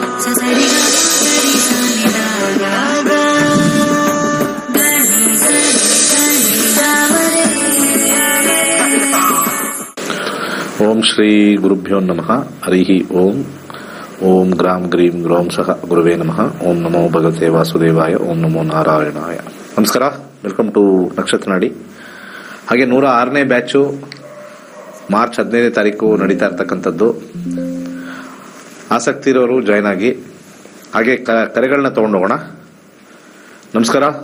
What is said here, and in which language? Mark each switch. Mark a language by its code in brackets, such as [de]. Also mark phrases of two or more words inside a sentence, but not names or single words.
[sa] ಓಂ ಶ್ರೀ ಗುರುಭ್ಯೋ ನಮಃ. ಹರಿ ಓಂ. ಓಂ ಗ್ರಾಂ ಗ್ರೀಂ ಗ್ರೌಂ ಸಹ ಗುರುವೇ ನಮಃ. ಓಂ ನಮೋ ಭಗವತೆ ವಾಸುದೇವಾಯ. ಓಂ ನಮೋ ನಾರಾಯಣಾಯ. [kn] ನಮಸ್ಕಾರ, [en] welcome to [kn] ನಕ್ಷತ್ರ ನಾಡಿ. ಹಾಗೆ 106ನೇ ಬ್ಯಾಚು ಮಾರ್ಚ್ 15ನೇ ತಾರೀಕು ನಡೀತಾ ಇರ್ತಕ್ಕಂಥದ್ದು. ಆಸಕ್ತಿ ಇರೋರು ಜಾಯ್ನ್ ಆಗಿ. ಹಾಗೆ ಕರೆಗಳನ್ನ ತಗೊಂಡೋಗೋಣ. ನಮಸ್ಕಾರ.